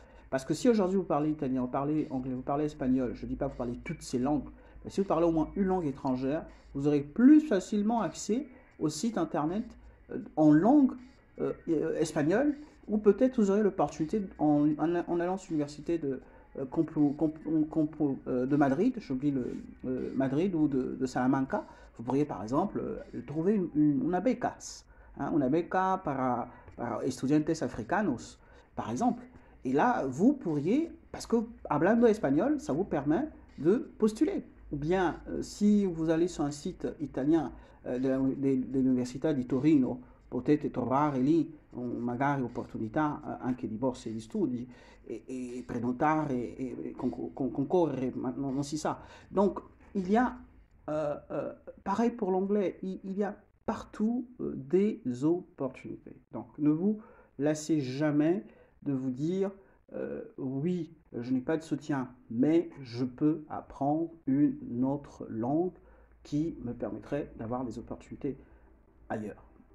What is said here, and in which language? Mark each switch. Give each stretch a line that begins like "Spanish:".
French: Parce que si aujourd'hui vous parlez italien, vous parlez anglais, vous parlez espagnol, je ne dis pas que vous parlez toutes ces langues, mais si vous parlez au moins une langue étrangère, vous aurez plus facilement accès aux sites internet en langue espagnole, ou peut-être vous aurez l'opportunité, en allant sur l'université de Madrid, j'oublie Madrid, ou de Salamanca, vous pourriez par exemple trouver
Spanish: una becas, hein, una beca para estudiantes africanos,
French: par exemple. Et là, vous pourriez, parce que
Spanish: hablando
French: espagnol, ça vous permet de postuler. Ou bien, si vous allez sur un site italien
Italian: dell'Università di Torino, potete trovare lì magari opportunità anche di borse di studi e prenotare concorrere, ma non si sa.
French: Donc, il y a, pareil pour l'anglais, il y a partout des opportunités. Donc, ne vous lassez jamais de vous dire oui, je n'ai pas de soutien, mais je peux apprendre une autre langue qui me permettrait d'avoir des opportunités ailleurs.